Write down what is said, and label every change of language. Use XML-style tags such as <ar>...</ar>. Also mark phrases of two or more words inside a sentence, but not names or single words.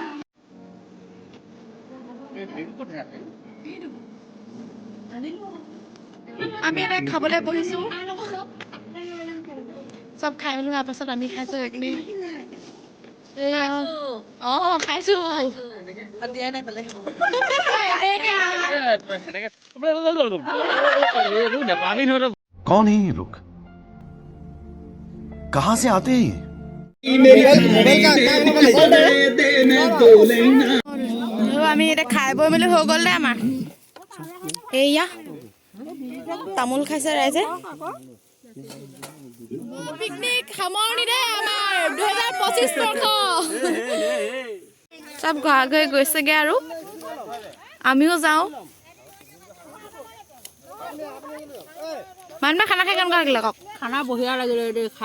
<as>আমি এটা খাবলৈ বহিছো চব খাই মেলি হোৱাৰ পাছত আমি খাইছো খাইছো দিয়াই নাই পালে</as> <hi>कौन है ये लोग कहां से आते हैं</hi> <as>আমি এতিয়া খাই বৈ মেলি হৈ গ'ল দে আমাৰ এইয়া তামোল খাইছে ৰাইজে পিকনিক সামৰণি দে আমাৰ 2025 বৰ্ষ চব ঘৰে গৈছেগে আৰু আমিও যাওঁ মানুহে খানা খাই কেনেকুৱা লাগিলে কওক</as>